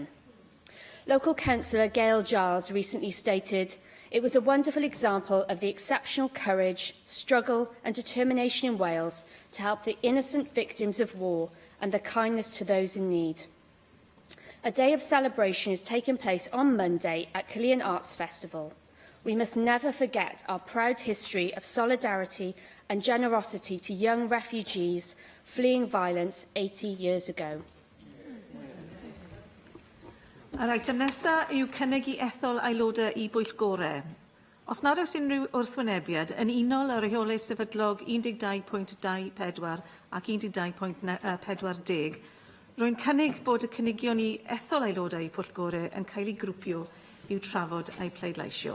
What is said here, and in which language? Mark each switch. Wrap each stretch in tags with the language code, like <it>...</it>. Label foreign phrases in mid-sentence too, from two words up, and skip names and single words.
<en>Local councillor Gail Giles recently stated, "It was a wonderful example of the exceptional courage, struggle and determination in Wales to help the innocent victims of war and the kindness to those in need." A day of celebration is taking place on Monday at Cynulliad Arts Festival. We must never forget our proud history of solidarity and generosity to young refugees fleeing violence 80 years ago.</en> <cy>Yr item nesaf yw cynnig i ethol aelodau i bwyllgorau. Os nad oes unrhyw wrthwynebiad, yn unol yr rheolau sefydlog 12.24 ac 12.40, rwy'n cynnig bod y cynigion i ethol aelodau i pwyllgorau yn cael ei grwpio i'w trafod a'i pleidleisio.</cy>